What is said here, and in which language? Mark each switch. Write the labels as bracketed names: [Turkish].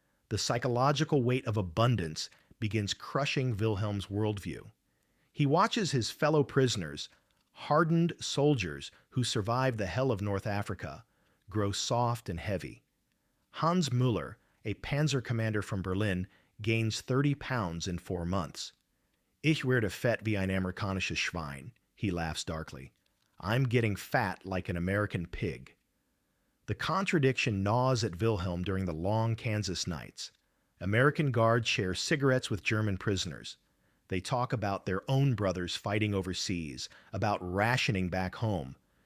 [English] The psychological weight of abundance begins crushing Wilhelm's worldview. He watches his fellow prisoners, hardened soldiers who survived the hell of North Africa, grow soft and heavy. Hans Müller, a panzer commander from Berlin, gains 30 pounds in 4 months. [German] Ich werde fett wie ein amerikanisches Schwein, [English] he laughs darkly. I'm getting fat like an American pig. The contradiction gnaws at Wilhelm during the long Kansas nights. American guards share cigarettes with German prisoners. They talk about their own brothers fighting overseas, about rationing back home.